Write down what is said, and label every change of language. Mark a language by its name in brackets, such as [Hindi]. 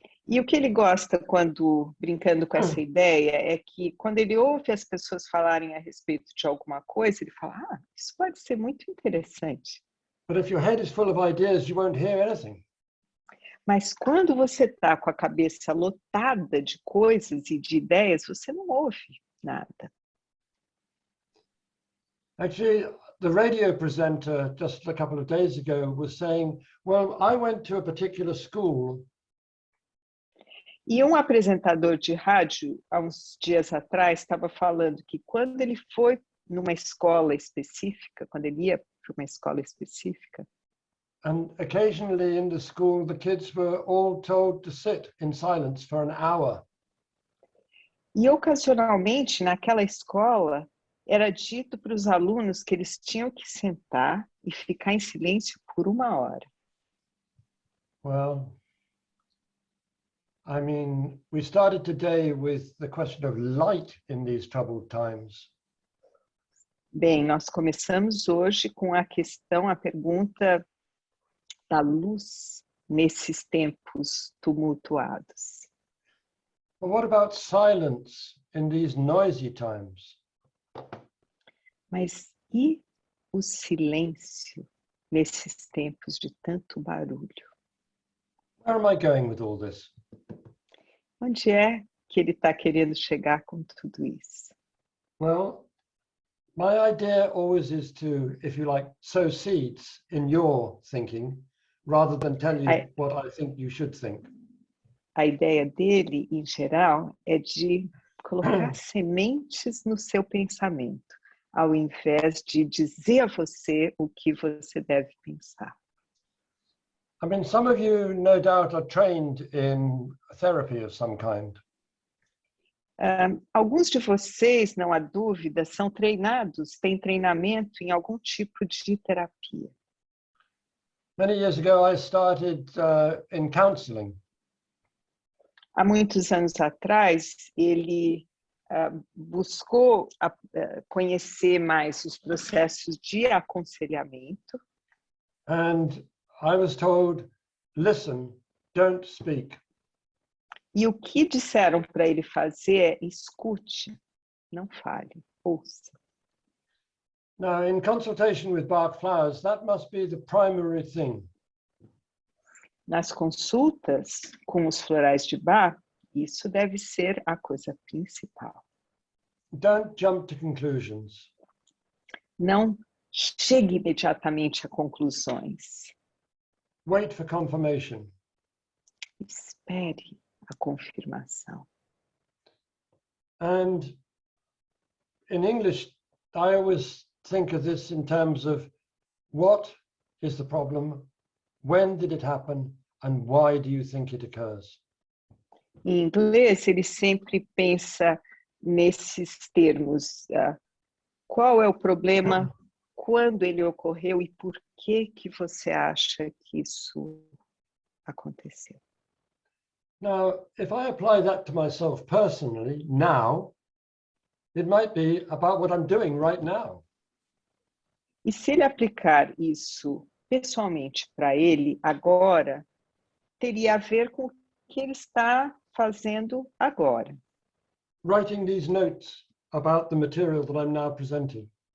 [Portuguese] E o que ele gosta quando, brincando com essa ideia, é que quando ele ouve as pessoas falarem a respeito de alguma coisa, ele fala, isso pode ser muito interessante. [English] But if your head is full of ideas, you won't hear anything. [Portuguese] Mas quando você está com a cabeça lotada de coisas e de ideias, você não ouve nada. [English] Actually, the radio presenter just a couple of days ago was saying, well, I went to a particular school. [Portuguese] E um apresentador de rádio, há uns dias atrás, estava falando que quando ele foi numa escola específica, quando ele ia para uma escola específica, [English] And occasionally in the school, the kids were all told to sit in silence for an hour. [Portuguese] e ocasionalmente naquela escola era dito para os alunos que eles tinham que sentar e ficar em silêncio por 1 hora. [English] Well, I mean, we started today with the question of light in these troubled times. [Portuguese] Bem, nós começamos hoje com a pergunta da luz nesses tempos tumultuados. [English] But what about silence in these noisy times? [Portuguese] Mas e o silêncio nesses tempos de tanto barulho? [English] Where am I going with all this? [Portuguese] Onde é que ele está querendo chegar com tudo isso? [English] Well, my idea always is to, if you like, sow seeds in your thinking, rather than tell you what I think you should think. [Portuguese] A ideia dele, em geral, é de colocar sementes no seu pensamento, ao invés de dizer a você o que você deve pensar. [English] I mean, some of you, no doubt, are trained in therapy of some kind. [Portuguese] Alguns de vocês, não há dúvida, são treinados, têm treinamento em algum tipo de terapia. [English] Many years ago, I started in counseling. [Portuguese] Há muitos anos atrás, ele buscou conhecer mais os processos de aconselhamento. [English] And I was told, listen, don't speak. [Portuguese] E o que disseram para ele fazer é escute, não fale, ouça. [English] Now, in consultation with Bach flowers, that must be the primary thing. [Portuguese] Nas consultas com os florais de Bach, isso deve ser a coisa principal. [English] Don't jump to conclusions. [Portuguese] Não chegue imediatamente a conclusões. [English] Wait for confirmation. [Portuguese] Espere a confirmação. [English] And in English, I always think of this in terms of what is the problem, when did it happen, and why do you think it occurs? [Portuguese] Em inglês, ele sempre pensa nesses termos. Qual é o problema, quando ele ocorreu e por que você acha que isso aconteceu? [English] Now, if I apply that to myself personally now, it might be about what I'm doing right now. [Portuguese] E se ele aplicar isso pessoalmente para ele agora, teria a ver com o que ele está fazendo agora. [English] Writing these notes about the material that I'm now presenting.